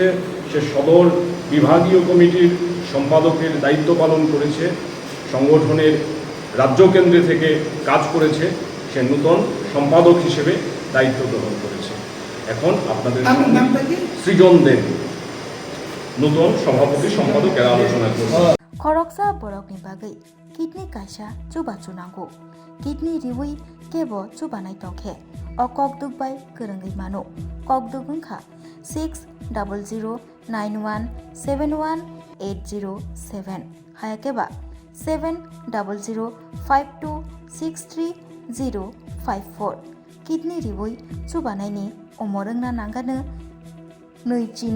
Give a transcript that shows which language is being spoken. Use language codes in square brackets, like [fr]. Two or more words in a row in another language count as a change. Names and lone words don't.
[bn] সে সদর বিভাগীয় কমিটির সম্পাদকের দায়িত্ব পালন করেছে, সংগঠনের রাজ্য কেন্দ্রে থেকে কাজ করেছে, সে নতুন সম্পাদক হিসেবে দায়িত্ব গ্রহণ করেছে। এখন আপনাদের সৃজন দেব নতুন সভাপতি সম্পাদক এরা আলোচনা করবে। [trp] खरकसा बरकनि बागै किडनी कायसा चुबा चुनांगौ किडनी रिवै केबो चुबानाय तंखे अ ककदुगबाय गोरोङै मानो ककदुग ओंखा 600091718007 हायाकेबा 7005263054 किडनी रिवै चुबानायनि अमरोंना नांगानो नैजिनि